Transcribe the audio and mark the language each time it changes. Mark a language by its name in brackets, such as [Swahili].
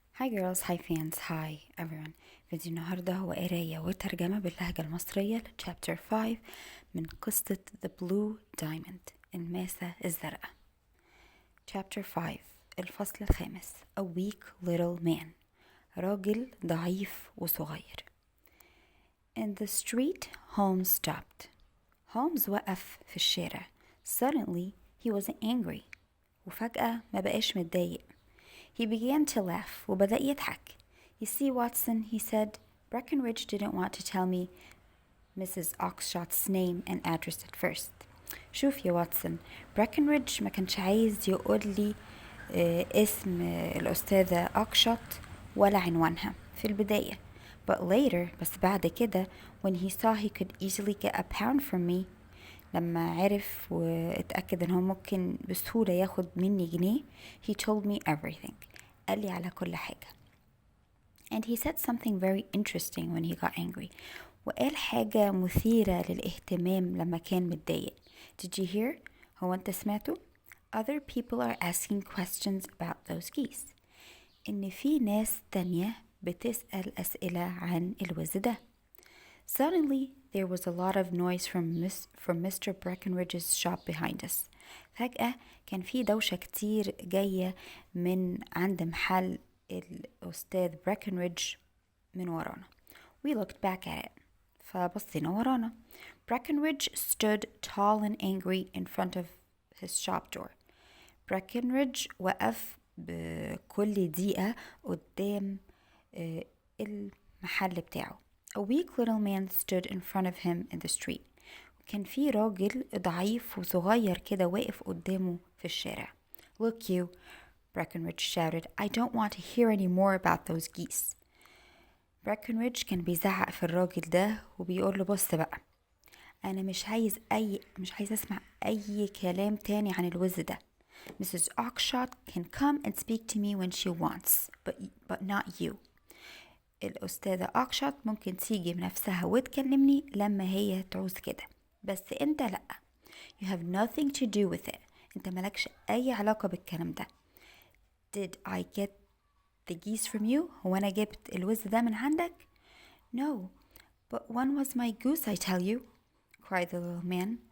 [English] Hi girls, hi fans, hi everyone. [Arabic] فيديو النهاردة هو قراية وترجمة باللهجة المصرية ل chapter 5 من قصة The Blue Diamond الماسة الزرقاء. [English] chapter 5 [Arabic] الفصل الخامس [English] A weak little man [Arabic] راجل ضعيف وصغير. [English] In the street, Holmes stopped. [Arabic] Holmes وقف في الشارع. [English] Suddenly, he wasn't angry. [Arabic] وفجأة ما بقاش متضايق. [English] He began to laugh [Arabic] وبدأ يضحك. [English] You see, Watson, he said, Breckenridge didn't want to tell me Mrs. Oxshot's name and address at first. [Arabic] شوف يا واتسون، بريكنريدج ما كانش عايز يقول لي اسم الأستاذة أوكشوت ولا عنوانها في البداية. [English] But later, [Arabic] بس بعد كده, [English] when he saw he could easily get a pound from me, [Arabic] لما عرف واتأكد ان هو ممكن بسهولة ياخد مني جنيه, [English] he told me everything. [Arabic] قال لي على كل حاجة. [English] And he said something very interesting when he got angry. [Arabic] وقال حاجة مثيرة للاهتمام لما كان متضايق. [English] Did you hear? [Arabic] هو انت سمعته? [English] Other people are asking questions about those geese. [Arabic] إن في ناس تانية بتسأل أسئلة عن الوز ده. [English] Suddenly, there was a lot of noise from Mr. Breckenridge's shop behind us. [Arabic] فجأة كان في دوشة كتير جاية من عند محل الأستاذ Breckenridge من ورانا. [English] We looked back at it. [Arabic] فبصينا ورانا. [English] Breckenridge stood tall and angry in front of his shop door. [Arabic] Breckenridge وقف بكل دقيقة قدام المحل بتاعه. [English] A weak little man stood in front of him in the street. [Arabic] كان في راجل ضعيف وصغير كده واقف قدامه في الشارع. [English] Look you, Breckenridge shouted. I don't want to hear any more about those geese. [Arabic] Breckenridge كان بيزعق في الراجل ده وبيقول له بص بقى. أنا مش عايز أسمع أي كلام تاني عن الوز ده. Mrs. [English] Oxshott can come and speak to me when she wants, but not you. [Arabic] الأستاذة أوكشوت ممكن تيجي بنفسها وتكلمني لما هي تعوز كده، بس أنت لأ. [English] You have nothing to do with it. [Arabic] أنت ملكش أي علاقة بالكلام ده. [English] Did I get the geese from you? [Arabic] هو أنا جبت الوز ده من عندك؟ [English] No, but one was my goose, I tell you, cried the little man.